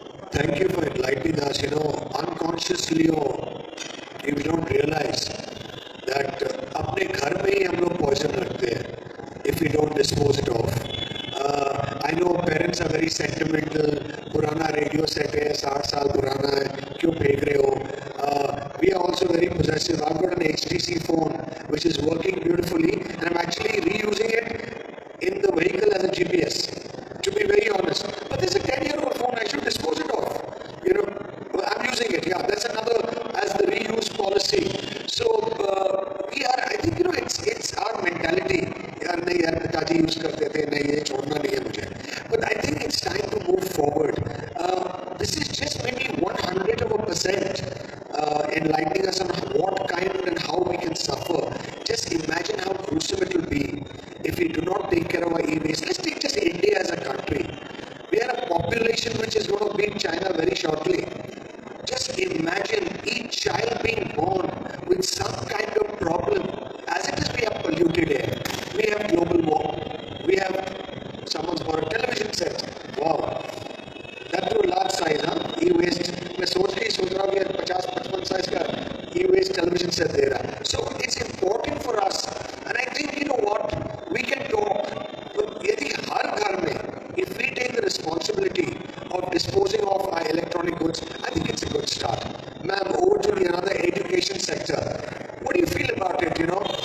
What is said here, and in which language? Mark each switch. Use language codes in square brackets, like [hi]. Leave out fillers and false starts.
[en] thank you for enlightening us. You know, unconsciously or if we don't realize that [hi] अपने घर में ही हम लोग poison रखते हैं [en] if we don't dispose it off. I know parents are very sentimental. [hi] पुराना radio set है, 60 साल पुराना है, क्यों फेंक रहे हो? [en] We are also very possessive. I've got an HTC phone which is working beautifully, and I'm actually reusing it in the vehicle as a GPS. To be very honest, but there's a 10-year-old phone. I should dispose it off. You know, I'm using it. Yeah, that's another as the reuse policy. So we are. I think it's our mentality. [hi] यार नहीं यार पिताजी use करते थे, नहीं ये छोड़ना नहीं है मुझे. [en] But I think it's time to move forward. This is just maybe 100% enlightening us on what kind and how we can suffer. Just imagine how gruesome it will be if we do not take care of our e-waste. Let's take just India as a country. We are a population which is going to beat China very shortly. Just imagine each child being born with some kind of problem. As it is, we have polluted air. We have global warming. We have someone's bought a television set. Wow. That to a large size, huh? E-waste. [hi] मैं सोच रहा हूँ कि 50-55 size का e-waste television set दे रहा है. [en] So it's important for us. And I think, you know what, we can talk. But [hi] यदि हर घर में, [en] if we take the responsibility of disposing of our electronic goods, I think it's a good start. Ma'am, over to the another education sector. What do you feel about it, you know?